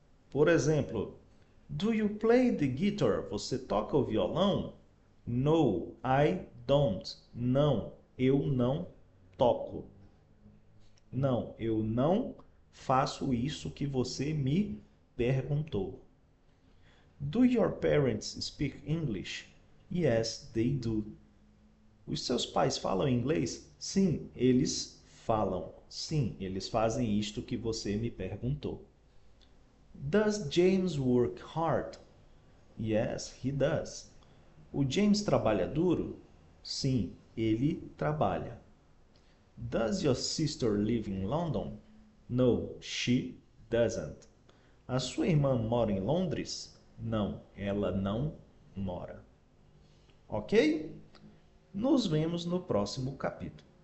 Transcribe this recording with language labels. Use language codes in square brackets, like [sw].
[pt] Por exemplo, [en] do you play the guitar? [pt] Você toca o violão? [en] No, I don't. [pt] Não, eu não toco. Não, eu não faço isso que você me perguntou. [en] Do your parents speak English? Yes, they do. [pt] Os seus pais falam inglês? Sim, eles falam. Sim, eles fazem isto que você me perguntou. [en] Does James work hard? Yes, he does. [pt] O James trabalha duro? Sim, ele trabalha. [en] Does your sister live in London? No, she doesn't. [pt] A sua irmã mora em Londres? Não, ela não mora. Ok? Nos vemos no próximo capítulo.